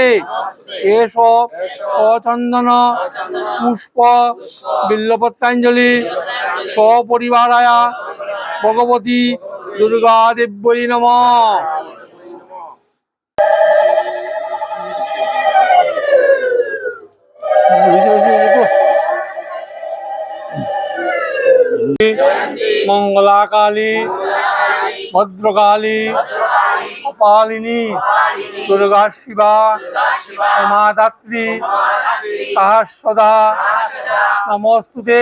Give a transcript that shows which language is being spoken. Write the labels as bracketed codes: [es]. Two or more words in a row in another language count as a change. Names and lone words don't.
[sa] এষ সচন্দন পুষ্প বিল্লপত্রাঞ্জলি সপরিবারায়া ভগবতী দুর্গা দেব্যই নমঃ। मंगला काली भद्रकाली कपालिनी दुर्गा शिवा उमा दात्री सहस्रदा नमस्तुते।